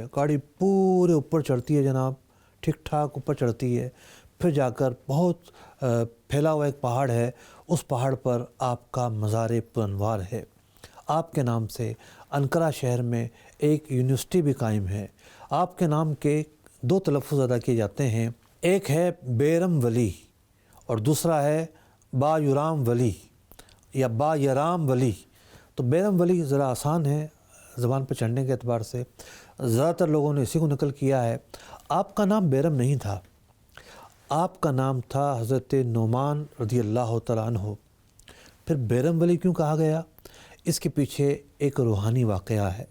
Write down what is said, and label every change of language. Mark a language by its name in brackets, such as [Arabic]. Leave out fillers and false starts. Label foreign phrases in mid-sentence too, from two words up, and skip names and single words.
[Urdu] گاڑی پورے اوپر چڑھتی ہے جناب، ٹھیک ٹھاک اوپر چڑھتی ہے، پھر جا کر بہت پھیلا ہوا ایک پہاڑ ہے، اس پہاڑ پر آپ کا مزار پرانوار ہے۔ آپ کے نام سے انقرہ شہر میں ایک یونیورسٹی بھی قائم ہے۔ آپ کے نام کے 2 تلفظ ادا کیے جاتے ہیں، ایک ہے بیرم ولی اور دوسرا ہے با یرام ولی یا با یرام ولی۔ تو بیرم ولی ذرا آسان ہے زبان پہ چڑھنے کے اعتبار سے، زیادہ تر لوگوں نے اسی کو نقل کیا ہے۔ آپ کا نام بیرم نہیں تھا، آپ کا نام تھا حضرت نعمان [Arabic] رضی اللہ تعالیٰ عنہ۔ [Urdu] پھر بیرم ولی کیوں کہا گیا؟ اس کے پیچھے ایک روحانی واقعہ ہے۔